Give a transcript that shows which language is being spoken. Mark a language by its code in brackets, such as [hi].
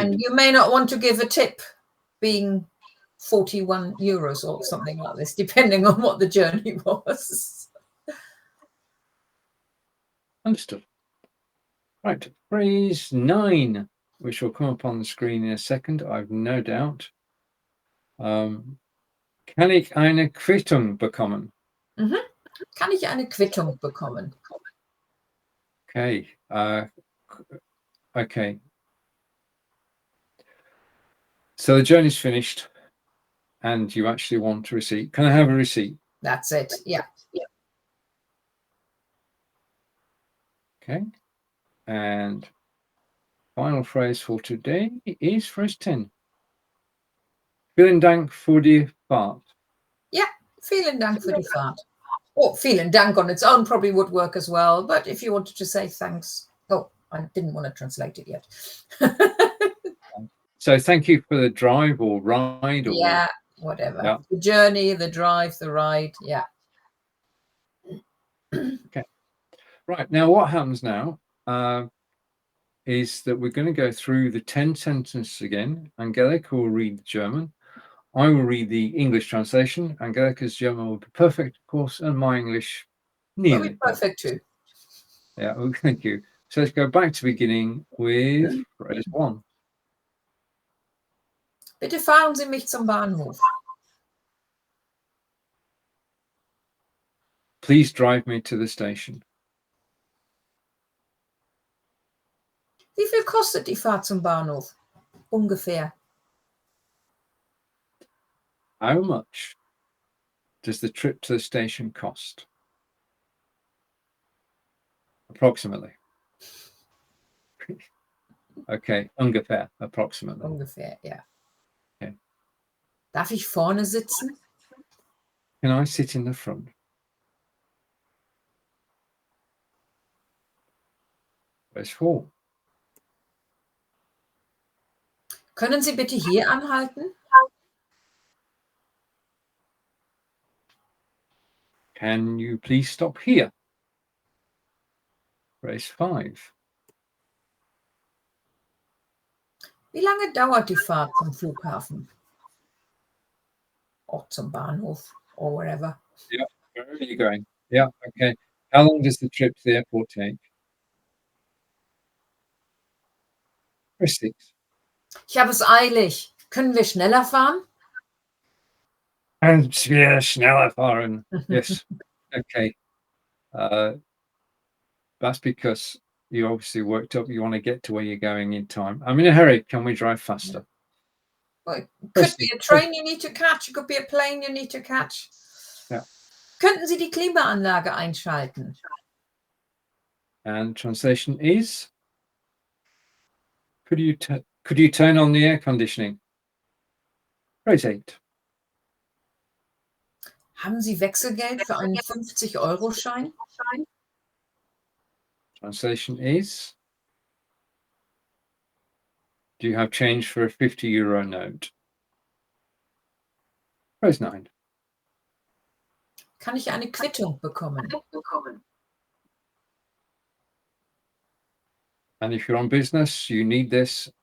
[en] And you may not want to give a tip, being 41 euros or something like this, depending on what the journey was. Understood. Right, phrase 9, which will come up on the screen in a second, I've no doubt. [de] Kann ich eine Quittung bekommen? Mhm. Kann ich eine Quittung bekommen? [en] Okay. Okay. So the journey's finished and you actually want a receipt. Can I have a receipt? That's it. Yeah. Okay. And final phrase for today is phrase 10. [de] Vielen Dank für die Fahrt. [en] Yeah. [de] Vielen Dank für die Fahrt. [en] Or [de] vielen Dank [en] on its own probably would work as well. But if you wanted to say thanks, oh, I didn't want to translate it yet. So thank you for the drive or ride. Or, yeah, whatever. Yeah. The journey, the drive, the ride. Yeah. Okay. Right. Now what happens now is that we're going to go through the 10 sentences again. Angelika will read the German. I will read the English translation. Angelika's German will be perfect, of course, and my English nearly perfect too. Yeah, well, thank you. So let's go back to the beginning with phrase 1. [de] Bitte fahren Sie mich zum Bahnhof. [en] Please drive me to the station. [de] Wie viel kostet die Fahrt zum Bahnhof? Ungefähr. [en] How much does the trip to the station cost? Approximately. Okay, ungefähr, approximately. [de] Ungefähr, ja. [en] Okay. [de] Darf ich vorne sitzen? [en] Can I sit in the front? Where's 4? [de] Können Sie bitte hier anhalten? [en] Can you please stop here? Where's 5? [de] Wie lange dauert die Fahrt zum Flughafen? Or zum Bahnhof, [en] or wherever. Yeah, where are you going? Yeah, okay. How long does the trip to the airport take? Where's 6? [de] Ich habe es eilig. Können wir schneller fahren? [en] And yeah, [de] schneller fahren. [en] Yes. Okay. That's because you obviously worked up. You want to get to where you're going in time. I'm in a hurry. Can we drive faster? Well, it Where's could be 6? a train you need to catch. It could be a plane you need to catch. Yeah. [de] Könnten Sie die Klimaanlage einschalten? [en] And translation is, could you turn on the air conditioning? Phrase 8. [de] Haben Sie Wechselgeld für einen 50-Euro-Schein? [en] Translation is, do you have change for a 50 euro note? Phrase 9. [de] Kann ich eine Quittung bekommen? [en] And if you're on business, you need this.